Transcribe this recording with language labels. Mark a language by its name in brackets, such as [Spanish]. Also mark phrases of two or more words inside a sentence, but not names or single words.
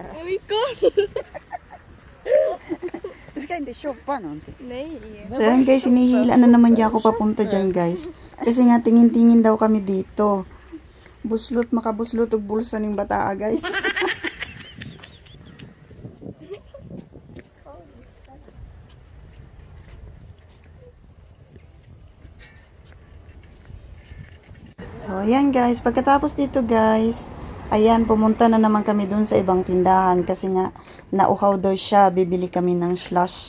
[Swedish] Vi kom. Du ska inte shoppa någonting. Nej. [Filipino] So yan guys, hinihila na naman niya ako papunta dyan guys. Kasi nga tingin-tingin daw kami dito. [Cebuano] Buslot, makabuslot og bulsa ning bataa [Filipino] guys. So ayan guys, pagkatapos dito guys, ayan, pumunta na naman kami dun sa ibang tindahan kasi nga nauhaw daw siya, bibili kami ng slush.